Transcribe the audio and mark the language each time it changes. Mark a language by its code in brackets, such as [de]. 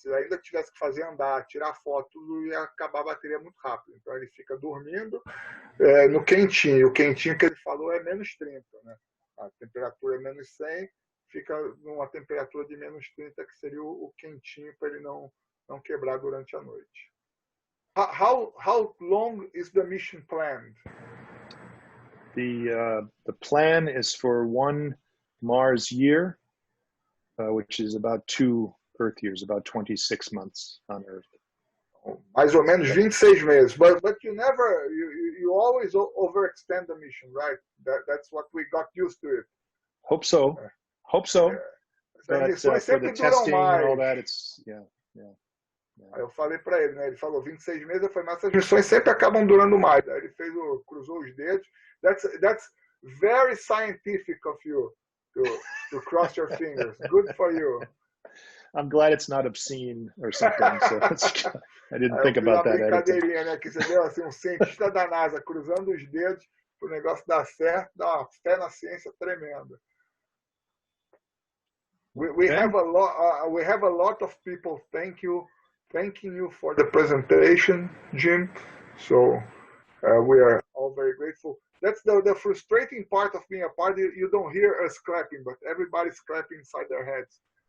[pt] Se ainda tivesse que fazer andar, tirar foto, tudo ia acabar a bateria muito rápido. Então ele fica dormindo no quentinho. O quentinho que ele falou é menos 30, né? A temperatura é menos 100, fica numa temperatura de menos 30, que seria o quentinho para ele não quebrar durante a noite. [en] How long is the mission planned? The plan is for 1 Mars year, which is about 2 Earth years, about 26 months on Earth. [pt] Mais ou menos 26 meses. [en] But you always overextend the mission, right? That's what we got used to it. Hope so. Hope so. But for the testing and all that, it's, yeah. [pt] Aí eu falei para ele, né? Ele falou 26 meses, eu falei, mas essas missões sempre acabam durando mais. Aí ele cruzou os dedos. [en] That's very scientific of you to cross your fingers. Good for you. I'm glad it's not obscene or something. So I didn't think about that. [pt] Brincadeirinha, né? Que você deu assim, cientista da NASA cruzando os dedos para o negócio dar certo, dá uma fé na ciência tremenda. [en] We have a lot of people thanking you for the presentation, Jim. So we are all very grateful. That's the frustrating part of being a part. You don't hear us clapping, but everybody's clapping inside their heads.